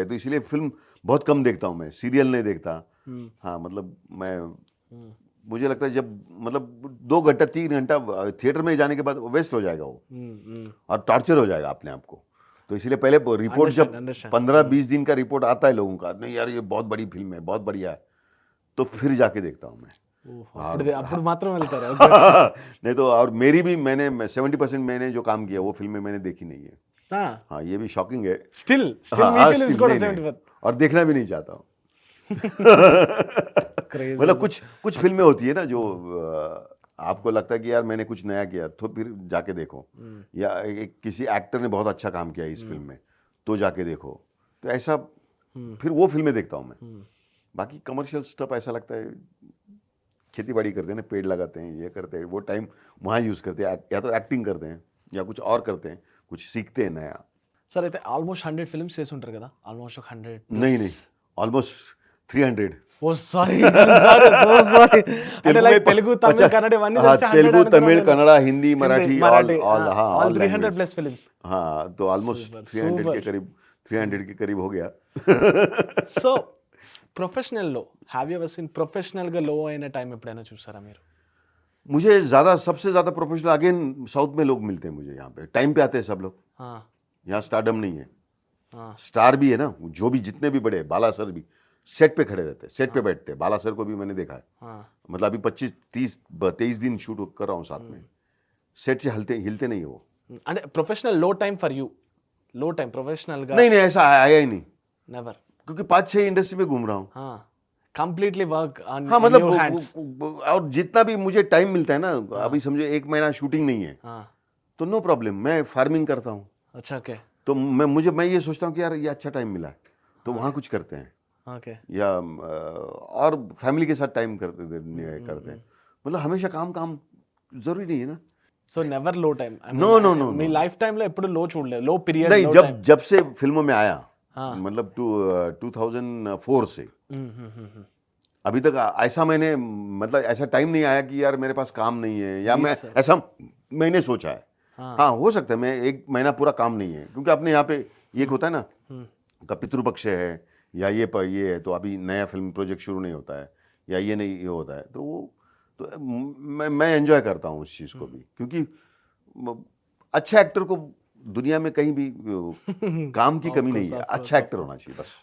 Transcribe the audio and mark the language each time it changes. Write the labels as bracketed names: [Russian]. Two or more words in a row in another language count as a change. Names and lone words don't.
[Hindi] तो इसलिए फिल्म बहुत कम देखता हूँ मैं, सीरियल नहीं देखता। हाँ मतलब मैं, मुझे लगता है जब मतलब 2 घंटा 3 घंटा थिएटर में जाने के बाद वेस्ट हो जाएगा वो, और टॉर्चर हो जाएगा अपने आप को। तो इसलिए पहले रिपोर्ट जब [English] understand. [Hindi] 15-20 दिन का रिपोर्ट आता है लोगों का, नहीं यार ये बहुत बड़ी फिल्म है, बहुत बढ़िया है, तो फिर जाके देखता हूँ मैं। [Telugu] అప్పుడు మాత్రం వెళ్తారు। [Hindi] नहीं तो, और मेरी भी, मैंने 70% मैंने जो काम किया वो फिल्में मैंने देखी नहीं है। हाँ ये भी शॉकिंग है। [Telugu] స్టిల్ [Hindi] हाँ, [Telugu] మీ ఫిల్మ్స్ [Hindi] still [Telugu] కూడా [Hindi] नहीं, 75 और देखना भी नहीं चाहता हूँ। क्रेजी। मतलब कुछ फिल्में होती है ना जो आपको लगता है कि यार मैंने कुछ नया किया, तो फिर जाके देखो, या किसी एक्टर ने बहुत अच्छा काम किया इस फिल्म में, तो जाके देखो, तो ऐसा फिर वो फिल्में देखता हूँ मैं। बाकी [English] commercial stuff [Hindi] ऐसा लगता है, खेती बाड़ी करते हैं ना, पेड़ लगाते हैं, ये करते हैं, वो टाइम वहाँ यूज़ करते हैं, या तो एक्टिंग करते हैं या कुछ और करते हैं, कुछ सीखते हैं नया। [Telugu] సార్ అయితే [English] almost 100 films [Telugu] చేసి ఉంటారు కదా, ఆల్మోస్ట్ 100 [Hindi] नहीं ऑलमोस्ट 300। [Telugu] ఓ [English] sorry sorry so sorry [Telugu] అంటే లైక్ తెలుగు తమిళ కన్నడ ఇవన్నీ [Hindi] हाँ, [Telugu] కలిసి 100 [Hindi] तेलुगु [Telugu] అనుకున్నాను [Hindi] तमिल [Telugu] నేను. [Hindi] कन्नड़ा हिंदी मराठी [Telugu] మరాఠీ [Hindi] ऑल हाँ [Telugu] ఆల్ [Hindi] all 300 language। [English] plus films. [Hindi] हाँ तो ऑलमोस्ट [Telugu] Super, [Hindi] 300 के [Telugu] super. [Hindi] करीब, 300 के करीब हो गया। [English] so professional low have you ever seen professional [Telugu] గా లో అయిన టైం ఎప్పుడైనా చూసారా మీరు? [Hindi] मुझे सबसे ज़्यादा [English] professional again [Hindi] साउथ में लोग मिलते हैं मुझे, यहाँ पे टाइम पे आते हैं सब लोग। हाँ यहाँ स्टारडम नहीं है, हाँ स्टार भी है ना, जो भी जितने भी बड़े, बाला सर भी सेट पे खड़े रहते हैं, सेट पे बैठते हैं। बाला सर को भी मैंने देखा है, हाँ मतलब अभी 25-30-23 दिन शूट कर रहा हूँ साथ में, सेट से हिलते नहीं है वो। [English] అంటే professional low time for you, low time professional గా [Hindi] नहीं ऐसा आया ही नहीं, [Telugu] నెవర్. [Hindi] क्योंकि 5-6 इंडस्ट्री में घूम रहा हूँ। [English] हाँ completely work on [Hindi] हाँ मतलब [English] your hands. [Hindi] और जितना भी मुझे टाइम मिलता है ना, अभी समझो 1 महीना शूटिंग नहीं है, हाँ तो [English] no problem, [Hindi] मैं फार्मिंग करता हूँ, अच्छा ओके तो मैं ये सोचता हूँ कि यार ये अच्छा टाइम मिला है, तो वहाँ कुछ करते हैं, ओके. या और फैमिली के साथ टाइम करते हैं। मतलब हमेशा काम जरूरी नहीं है ना। [English] so never low time. No, no, no, [Telugu] మీ [English] no. life time [Telugu] లో ఎప్పుడు లో చూడలేదు, [English] low period [Hindi] नहीं, [English] low time. [Hindi] जब से फिल्मों में आया, हाँ. मतलब 2004 से अभी तक ऐसा मैंने, मतलब ऐसा टाइम नहीं आया कि यार मेरे पास काम नहीं है, या [English] Yes, [Hindi] मैं [English] sir. [Hindi] ऐसा मैंने सोचा है। हाँ. हाँ हो सकता है मैं 1 महीना पूरा काम नहीं है, क्योंकि अपने यहाँ पे ये एक होता है ना, का पितृपक्ष है या ये है तो अभी नया फिल्म प्रोजेक्ट शुरू नहीं होता है, या ये नहीं ये होता है, तो वो तो मैं एंजॉय करता हूँ उस चीज़ को भी, क्योंकि अच्छे एक्टर को दुनिया में कहीं भी काम की कमी नहीं है, अच्छा एक्टर होना चाहिए बस।